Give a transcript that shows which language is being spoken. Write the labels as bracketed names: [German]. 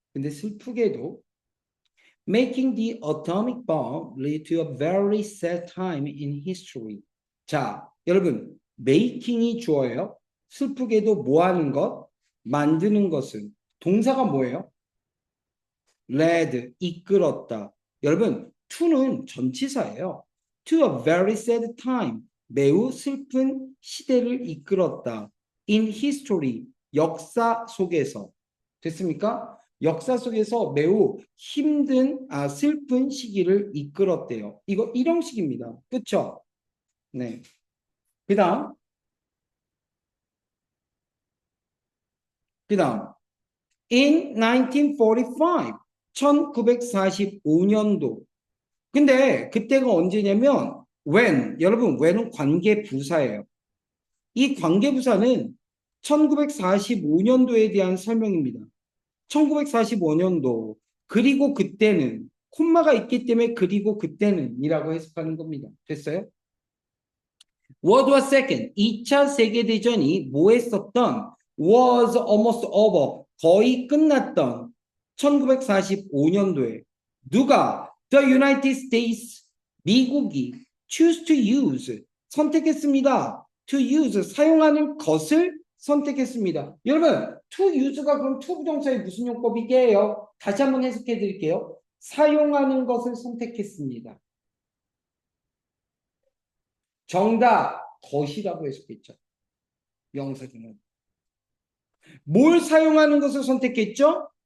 [Korean] 근데 슬프게도 [English] Making the atomic bomb lead to a very sad time in history. [Korean] 자, 여러분, making이 주어예요. 슬프게도 뭐 하는 것? 만드는 것은. 동사가 뭐예요? led, 이끌었다. 여러분, to는 전치사예요. [English] To a very sad time, [Korean] 매우 슬픈 시대를 이끌었다. [English] In history, [Korean] 역사 속에서. 됐습니까? 역사 속에서 매우 힘든, 슬픈 시기를 이끌었대요. 이거 일형식입니다. 그쵸? 네. 그 다음. In 1945, 1945년도. 근데 그때가 언제냐면 when, 여러분 when은 관계부사예요. 이 관계부사는 1945년도에 대한 설명입니다. 1945년도 그리고 그때는 콤마가 있기 때문에 그리고 그때는 이라고 해석하는 겁니다. 됐어요? [English] World War II [Korean] 2차 세계대전이 뭐 했었던 [English] was almost over [Korean] 거의 끝났던 1945년도에 누가 [English] The United States 미국이 choose to use [Korean] 선택했습니다. to use 사용하는 것을 선택했습니다. 여러분 to use가 그럼 to 부정사의 무슨 용법이게요? 다시 한번 해석해 드릴게요. 사용하는 것을 선택했습니다. 정답 것이라고 해석했죠. 명사 중에 뭘 사용하는 것을 선택했죠?